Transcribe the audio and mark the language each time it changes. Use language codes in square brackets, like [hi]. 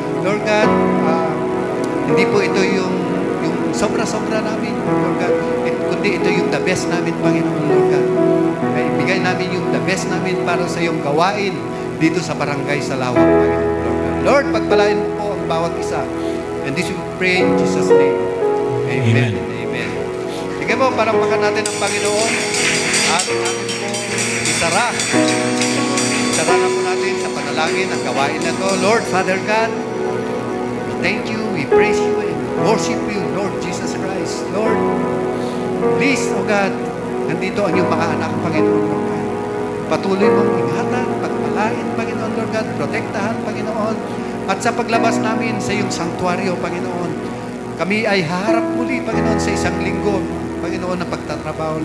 [tl] Lord God, hindi po ito yung sobra-sobra namin, Lord God. Kundi ito yung [en] the best [tl] namin, Panginoon, Lord God. Kaya ibigay namin yung the best namin para sa iyong gawain dito sa barangay sa Lawak, Panginoon, Lord God. Lord, pagpalain mo po ang bawat isa. [en] And this we pray in Jesus' name. [tl] Amen. Amen. Sige po, parampakan natin ang Panginoon. At natin po isara. Isara na po natin sa panalangin ang gawain na to. [en] Lord, Father God, we thank you, we praise you, and worship you, Lord Jesus Christ. Lord, please, O God, [tl] nandito ang iyong mga anak, Panginoon, Lord God. Patuloy mong ingatan, pagpalain, Panginoon, Lord God, protektahan, Panginoon, at sa paglabas namin sa iyong sanktuaryo, Panginoon, kami ay haharap muli, Panginoon, sa isang linggo, Panginoon, ng pagtatrabaho.